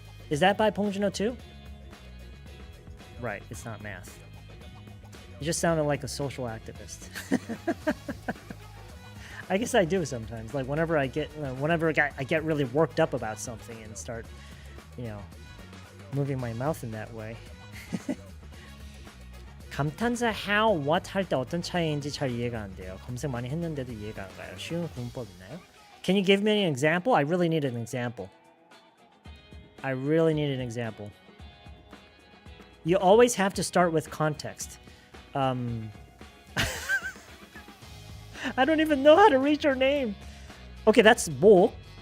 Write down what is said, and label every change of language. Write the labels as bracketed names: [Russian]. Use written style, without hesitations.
[English] Is that by Bong Joon-ho too? Right, it's not math. You just sounded like a social activist. I guess I do sometimes. Like whenever I get really worked up about something and start, moving my mouth in that way. [Korean] 감탄사 how, what 할 때 어떤 차이인지 잘 이해가 안 돼요. 검색 많이 했는데도 이해가 안 가요. 쉬운 문법 있나요? [English] Can you give me an example? I really need an example. I really need an example. You always have to start with context. I don't even know how to read your name. Okay, that's 뭐.